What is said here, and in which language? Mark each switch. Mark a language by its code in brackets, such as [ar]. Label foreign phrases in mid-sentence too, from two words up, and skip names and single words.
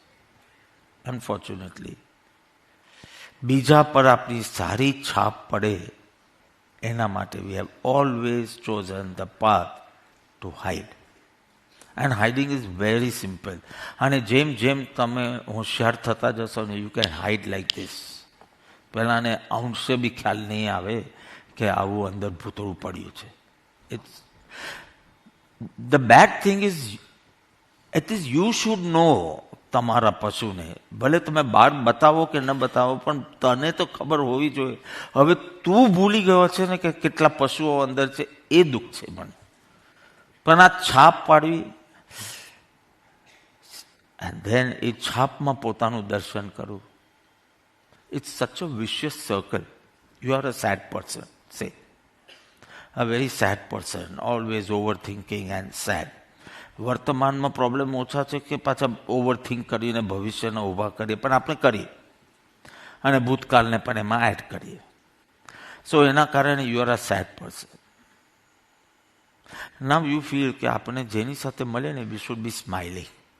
[gu] અનફોર્ચ્યુનેટલી બીજા પર આપણી સારી છાપ પડે એના માટે [en] we have always chosen the path to hide. and hiding is very simple. [gu] અને જેમ જેમ તમે હોશિયાર થતા જશો ને, [en] you can hide like this. [gu] પહેલાંને અંશે બી ખ્યાલ નહીં આવે કે આવું અંદર ભૂતળું પડ્યું છે. [en] ઇટ્સ the bad thing is, it is you should know [gu] તમારા પશુને. ભલે તમે બહાર બતાવો કે ન બતાવો, પણ તને તો ખબર હોવી જોઈએ. હવે તું ભૂલી ગયો છે ને કે કેટલા પશુઓ અંદર છે, એ દુઃખ છે મને. પણ આ છાપ પાડવી, [en] and then [gu] એ છાપમાં પોતાનું દર્શન કરવું, [en] it's such a vicious circle. You are a sad person, say. A very sad person, always overthinking and sad. [gu] વર્તમાનમાં પ્રોબ્લેમ ઓછા છે કે પાછા ઓવરથિંક કરીને ભવિષ્યને ઊભા કરીએ, પણ આપણે કરીએ અને ભૂતકાળને પણ એમાં એડ કરીએ. [en] સો [gu] એના કારણે [en] you are a sad person. now you feel [gu] કે આપણે જેની સાથે મળે ને, [en] we should be smiling.